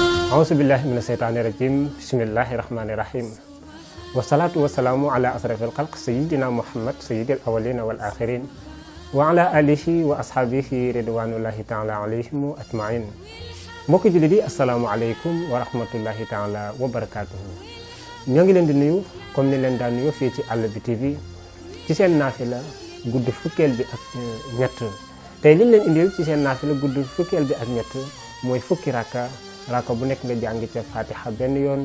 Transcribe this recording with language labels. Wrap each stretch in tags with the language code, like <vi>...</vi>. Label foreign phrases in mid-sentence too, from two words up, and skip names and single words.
<ar>أعوذ بالله من الشيطان الرجيم بسم الله الرحمن الرحيم والصلاة والسلام على أشرف الخلق سيدنا محمد سيد الأولين والآخرين وعلى آله وأصحابه رضوان الله تعالى عليهم أجمعين</ar> <wo>mbokk jullit yi</wo> <ar>السلام عليكم ورحمة الله تعالى وبركاته</ar> <wo>ñoo ngi leen di nuyu comme ni leen daan nuyoo fii ci Àll bi TV ci seen naafila gudd fukkeel bi ak ñett tey liñ leen indil ci seen naafila gudd fukkeel bi ak ñett mooy fukki raka bu nekk nga jàng ca fatiha benn yoon</wo>